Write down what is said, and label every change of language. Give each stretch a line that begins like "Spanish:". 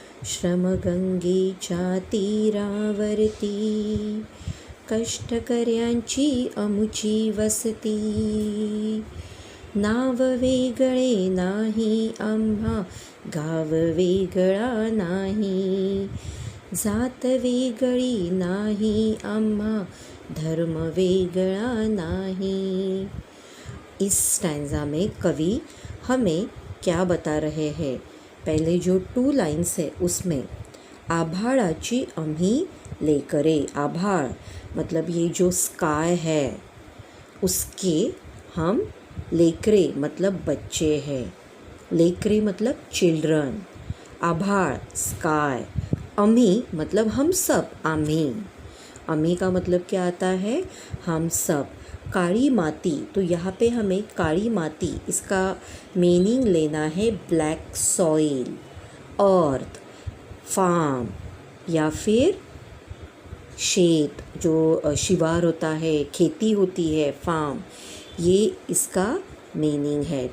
Marathi: श्रमगंगेच्या तीरावरती, कष्टकऱ्यांची अमुची वसती। नाव वेगळे नाही आम्हा, गाव वेगळा नाही। जात वेगळी नाही आम्हा, धर्म वेगळा नहीं।
Hindi: इस स्टैंजा में कवि हमें क्या बता रहे हैं? पहले जो 2 लाइन्स है उसमें
Marathi: आभाळाची आम्ही लेकरे,
Hindi: आभाळ मतलब ये जो स्काई है उसके हम लेकरे मतलब बच्चे हैं। लेकरे मतलब चिल्ड्रन, आभाळ स्काई, अमी मतलब हम सब, आम्ही। अमी का मतलब क्या आता है? हम सब। काली माती, तो यहाँ पे हमें काली माती इसका मीनिंग लेना है ब्लैक सॉइल, अर्थ, फार्म, या फिर शेत, जो शिवार होता है, खेती होती है, फार्म, ये इसका मीनिंग है।